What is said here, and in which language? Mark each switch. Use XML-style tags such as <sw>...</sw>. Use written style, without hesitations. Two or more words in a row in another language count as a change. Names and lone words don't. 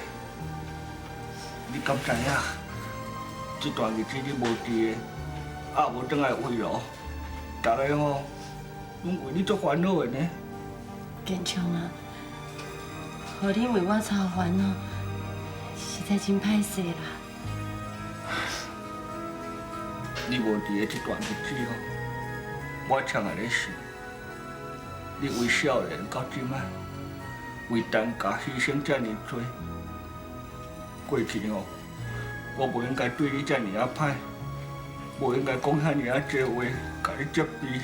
<nan>你敢知影？这段日子你无伫个，无转来慰劳，大家吼，拢为你做烦恼的呢。建昌啊，互你为我操烦恼，实在真歹势啦。你无伫个这段日子哦，我常在咧想，你为少年到即摆，为陈家牺牲遮尔多，过去哦，我无应该对你遮尔啊歹，无应该讲遐尔啊多话，甲你责备。</nan>